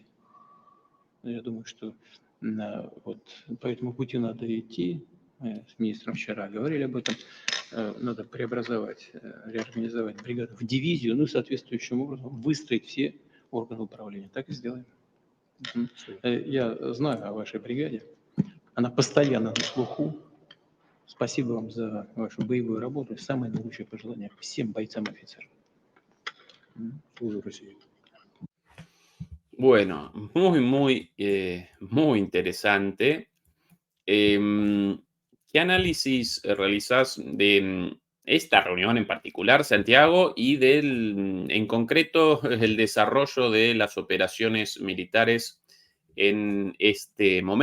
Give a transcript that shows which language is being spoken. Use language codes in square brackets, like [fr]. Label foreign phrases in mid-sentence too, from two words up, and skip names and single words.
[ru] Я думаю, что вот по этому пути надо идти, мы с министром вчера говорили об этом, надо преобразовать, реорганизовать бригаду в дивизию, соответствующим образом выстроить все органы управления. Так и сделаем. Я знаю о вашей бригаде, она постоянно на слуху. Спасибо вам за вашу боевую работу. Самые наилучшие пожелания всем бойцам и офицерам. Служу России. [es] Bueno, muy interesante. ¿Qué análisis realizás de esta reunión en particular, Santiago, y en concreto, el desarrollo de las operaciones militares en este momento?